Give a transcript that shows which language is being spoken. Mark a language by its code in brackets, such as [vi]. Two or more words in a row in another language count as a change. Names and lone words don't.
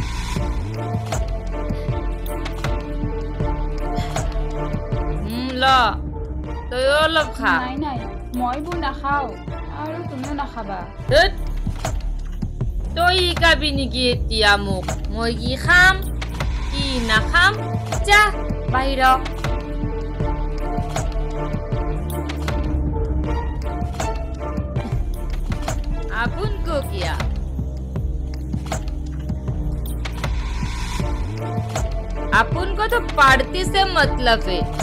[as] ল তইও অলপ খা। নাই নাই, মই বোৰ নাখাওঁ, আৰু তুমিও নাখাবা। তই শিকাবি নেকি এতিয়া মোক? মই কি খাম কি নাখাম? যা বাহিৰ। [hi] अपन को किया? अपन को तो पढ़ती से मतलब है।